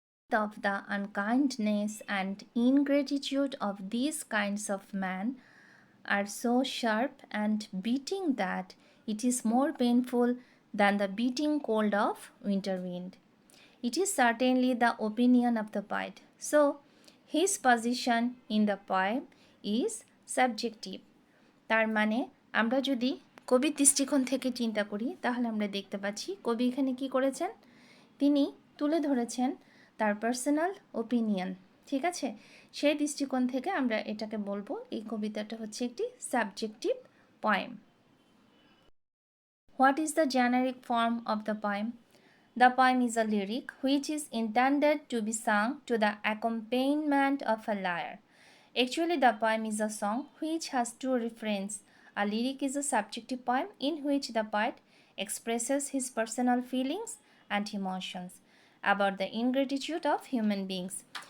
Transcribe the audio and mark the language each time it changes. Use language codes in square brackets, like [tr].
[en] Of the unkindness and ingratitude of these kinds of men are so sharp and beating that it is more painful than the beating cold of winter wind. It is certainly the opinion of the poet. So, his position in the poem is subjective. [bn] তার মানে আমরা যদি কবির দৃষ্টিকোণ থেকে চিন্তা করি তাহলে আমরা দেখতে পাচ্ছি কবি এখানে কি করেছেন, তিনি তুলে ধরেছেন তার পার্সোনাল ওপিনিয়ন। ঠিক আছে, সেই দৃষ্টিকোণ থেকে আমরা এটাকে বলবো এই কবিতাটা হচ্ছে একটি subjective poem. [en] What is the generic form of the poem? The poem is a lyric which is intended to be sung to the accompaniment of a lyre. Actually, the poem is a song which has two refrains. A lyric is a subjective poem in which the poet expresses his personal feelings and emotions about the ingratitude of human beings.